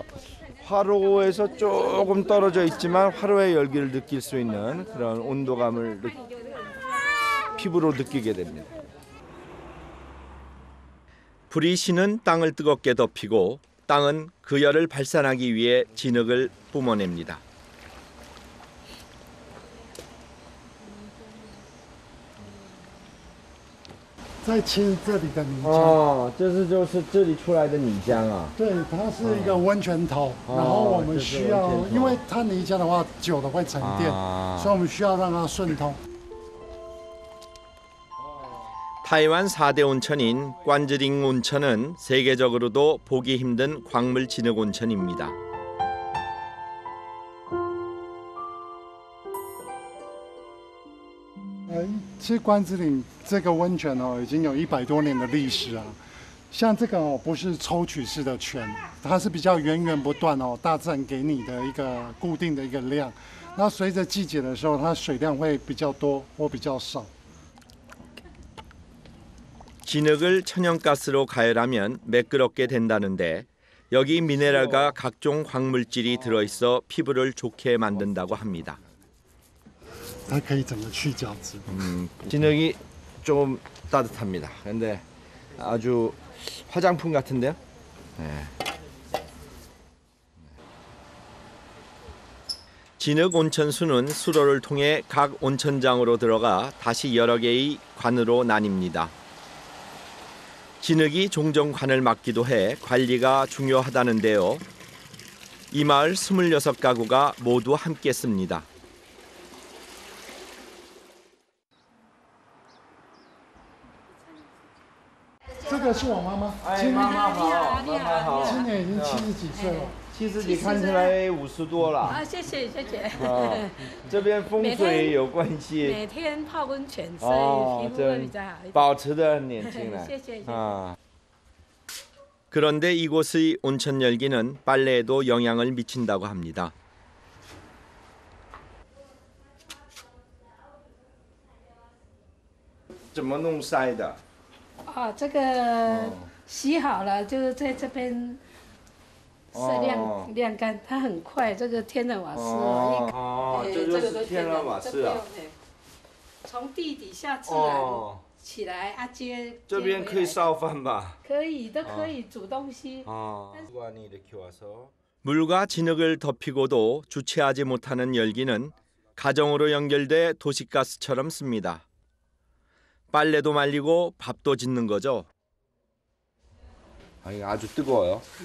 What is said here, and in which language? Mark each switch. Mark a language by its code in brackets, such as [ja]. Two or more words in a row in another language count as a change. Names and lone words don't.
[ko] 화로에서 조금 떨어져 있지만 화로의 열기를 느낄 수 있는 그런 온도감을 피부로 느끼게 됩니다. 불의 신은 땅을 뜨겁게 덮이고 땅은 그 열을 발산하기 위해 진흙을 뿜어냅니다. [zh] 在清这里的泥浆。就是这里出来的泥浆啊。对，它是一个温泉头，然后我们需要，因为它泥浆的话久了会沉淀，所以我们需要让它顺通。 [ko] 타이완 4대 온천인 관즈링 온천은 세계적으로도 보기 힘든 광물 진흙 온천입니다. [zh] 其实关子岭这个温泉已经有100多年的历史啊。像这个不是抽取式的泉，它是比较源源不断大自然给你的一个固定的一个量。那随着季节的时候，它水量会比较多或比较少。 [ko] 진흙을 천연가스로 가열하면 매끄럽게 된다는데 여기 미네랄과 각종 광물질이 들어있어 피부를 좋게 만든다고 합니다. [zh] 它可以整个去角质。 [ko] 진흙이 좀 따뜻합니다. 근데 아주 화장품 같은데요? 네. 진흙 온천수는 수로를 통해 각 온천장으로 들어가 다시 여러 개의 관으로 나뉩니다. 진흙이 종종 관을 막기도 해 관리가 중요하다는데요. 이 마을 26가구가 모두 함께 씁니다. [zh] 这个是我妈妈，妈妈好，妈妈好，今年已经70几岁了。 70几看起来50多了。啊，谢谢谢谢。这边风水有关系。每天泡温泉，所以皮肤会比较好一点。保持得很年轻了。谢谢。 [ko] 그런데 이곳의 온천 열기는 빨래에도 영향을 미친다고 합니다. [zh] 怎么弄晒的？这个洗好了，就是在这边晒晾干，它很快。这个天然瓦斯这就是天然瓦斯啊。从地底下自然起来接。这边可以烧饭吧？可以，都可以煮东西。 [ko] 관이 이렇게 와서. 물과 진흙을 덮이고도 주체하지 못하는 열기는 가정으로 연결돼 도시가스처럼 씁니다. 빨래도 말리고 밥도 짓는 거죠. 이거 아주 뜨거워요.